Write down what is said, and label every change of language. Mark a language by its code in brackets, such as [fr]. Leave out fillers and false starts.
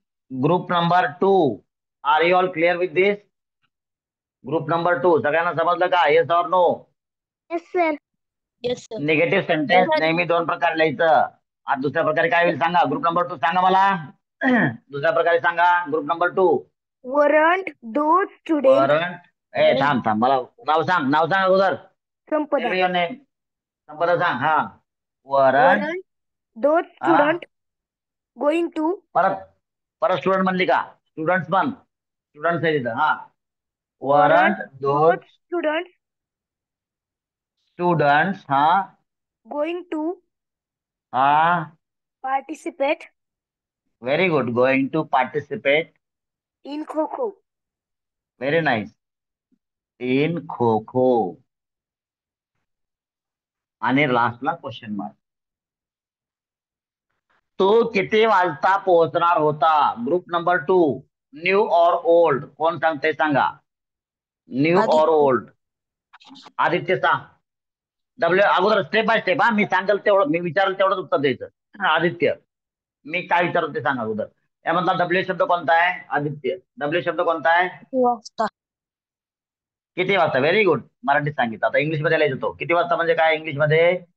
[en] Group number 2, are you all clear with this? [mr] Group number 2 सगळ्यांना समजलं का? [en] Yes or no? Yes, sir. Yes, sir. [mr] Negative sentence नेहमी दोन प्रकारे लिहायचं. आज दुसऱ्या प्रकारे काय होईल सांगा? ग्रुप नंबर 2 सांगा मला. दुसऱ्या प्रकारे सांगा. Group number 2 [en] Weren't those students [mr] weren't. थांब मला नाव सांग अगोदर. संपदा? [en] your name. [mr] संपदा सांग. हा weren't. [en] Weren't those students going to [mr] परत स्टुडंट म्हणली का? स्टुडंट्स पण स्टुडंट्स आहे तिथं. हा [en] वरंट those students [mr] हा [en] going to हा participate very good. Going to participate. in kho-kho? Very nice. In kho-kho. [mr] आणि लास्टला क्वेश्चन मार्क. तो किती वाजता पोहोचणार होता? ग्रुप नंबर 2 न्यू और ओल्ड कोण सांगते सांगा. न्यू और ओल्ड? आदित्य सांग. डब्ल्यू अगोदर स्टेप बाय स्टेप. हा मी सांगेल तेवढं, मी विचारेल तेवढंच उत्तर द्यायचं. आदित्य मी काय विचारतो ते सांग अगोदर. यामधला डब्ल्यू शब्द कोणता आहे? आदित्य डब्ल्यू शब्द कोणता आहे? किती वाजता. [en] Very good. [mr] मराठीत सांगितलं. आता इंग्लिश मध्ये लिहायचं तो. किती वाजता म्हणजे काय इंग्लिश मध्ये?